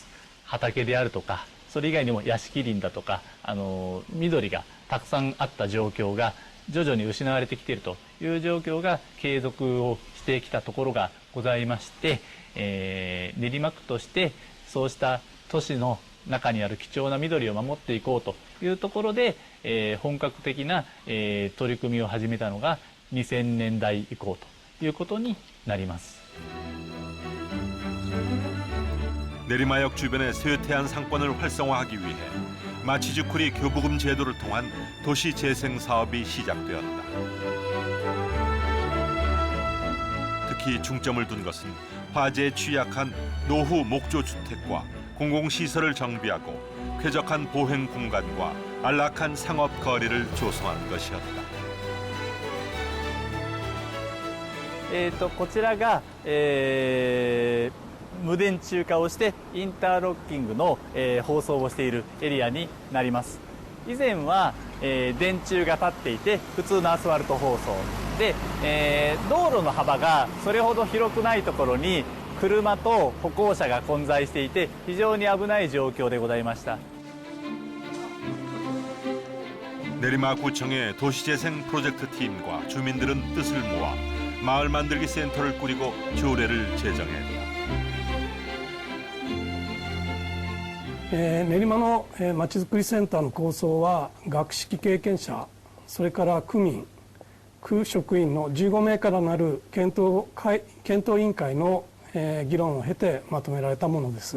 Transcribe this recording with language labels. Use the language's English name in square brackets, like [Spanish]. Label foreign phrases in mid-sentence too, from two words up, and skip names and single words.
[Japanese] 畑であるとかそれ以外にも屋敷林だとか緑がたくさんあった状況が徐々に失われてきているという状況が継続をしてきたところがございまして、練馬区としてそうした都市の中にある貴重な緑を守っていこうというところで、本格的な、取り組みを始めたのが2000年代以降ということになります。 [Korean] 내리마역 주변의 쇠퇴한 상권을 활성화하기 위해 마치즈쿠리 교부금 제도를 통한 도시 재생 사업이 시작되었다. 특히 중점을 둔 것은 화재에 취약한 노후 목조 주택과 공공시설을 정비하고 쾌적한 보행 공간과 안락한 상업 거리를 조성한 것이었다. [Japanese] こちらが、無電柱化をしてインターロッキングの、包装をしているエリアになります。以前は、電柱が立っていて普通のアスファルト包装で、道路の幅がそれほど広くないところに車と歩行者が混在していて非常に危ない状況でございました。 [Korean] 내리막구청의 도시재생 프로젝트 팀과 주민들은 뜻을 모아 마을 만들기 센터를 꾸리고 조례를 제정했다. [Japanese] 練馬のまちづくりセンターの構想は学識経験者、それから区民、区職員の15名からなる検討委員会の議論を経てまとめられたものです。